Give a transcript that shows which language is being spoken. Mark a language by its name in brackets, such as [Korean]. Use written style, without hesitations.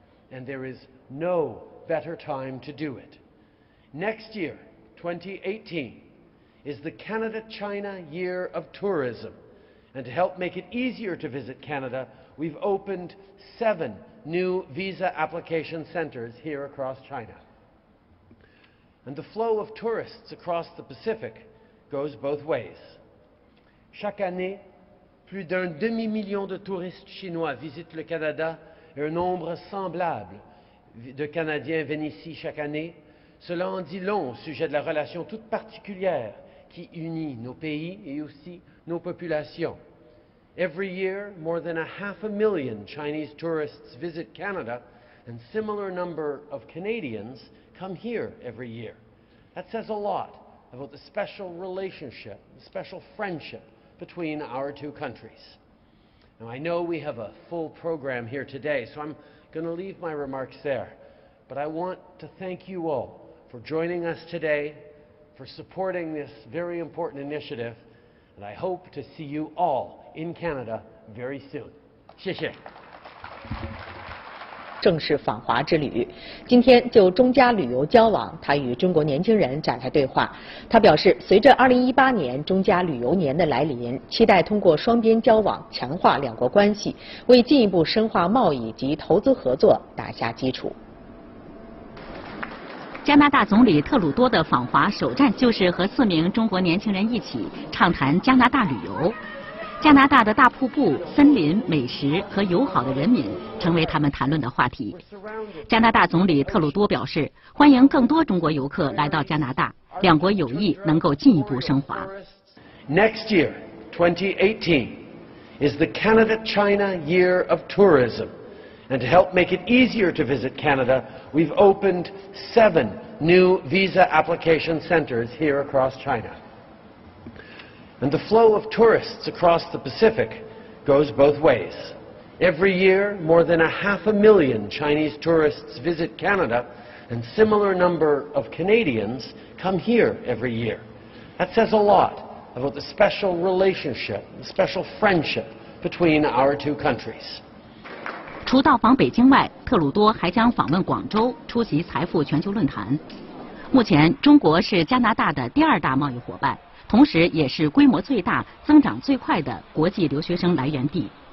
[English] And there is no better time to do it. Next year, 2018, is the Canada-China Year of Tourism. And to help make it easier to visit Canada, we've opened 7 new visa application centers here across China. And the flow of tourists across the Pacific goes both ways. [French] Chaque année, plus d'un demi-million de touristes chinois visitent le Canada et un nombre semblable de Canadiens viennent ici chaque année. Cela en dit long au sujet de la relation toute particulière qui unit nos pays et aussi nos populations. [English] Every year, more than 500,000 Chinese tourists visit Canada, and similar number of Canadians come here every year. That says a lot about the special relationship, the special friendship between our two countries. Now, I know we have a full program here today, so I'm going to leave my remarks there. But I want to thank you all for joining us today, for supporting this very important initiative, and I hope to see you all in Canada very soon. [Chinese] 谢谢。正式访华之旅，今天就中加旅游交往，他与中国年轻人展开对话。他表示，随着2018年中加旅游年的来临，期待通过双边交往强化两国关系，为进一步深化贸易及投资合作打下基础。加拿大总理特鲁多的访华首站就是和4名中国年轻人一起畅谈加拿大旅游。加拿大的大瀑布、森林、美食和友好的人民成为他们谈论的话题。加拿大总理特鲁多表示，欢迎更多中国游客来到加拿大，两国友谊能够进一步升华。 [English] Next year, 2018, is the Canada-China Year of Tourism. And to help make it easier to visit Canada, we've opened 7 new visa application centers here across China. And the flow of tourists across the Pacific goes both ways. Every year, more than 500,000 Chinese tourists visit Canada, and similar number of Canadians come here every year. That says a lot about the special relationship, the special friendship between our two countries. [Chinese] 除到访北京外，特鲁多还将访问广州，出席财富全球论坛。目前，中国是加拿大的第2大贸易伙伴，同时也是规模最大、增长最快的国际留学生来源地。